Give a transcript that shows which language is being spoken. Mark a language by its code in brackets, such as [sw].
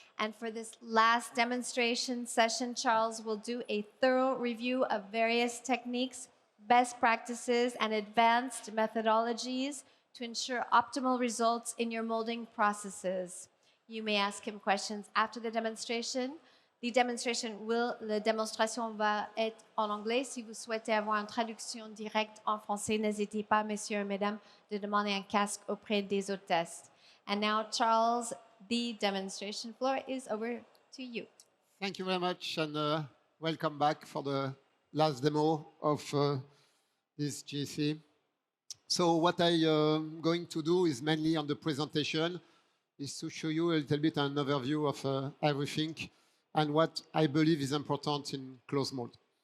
[en] And for this last demonstration session, Charles will do a thorough review of various techniques, best practices, and advanced methodologies to ensure optimal results in your molding processes. You may ask him questions after the demonstration. [fr] La démonstration va être en anglais. Si vous souhaitez avoir une traduction directe en français, n'hésitez pas, messieurs et mesdames, de demander un casque auprès des hôtesses. [en] And now, Charles, the demonstration floor is over to you. Thank you very much, and welcome back for the last demo of this GC. So what I'm going to do is mainly on the presentation is to show you a little bit an overview of everything and what I believe is important in closed mold.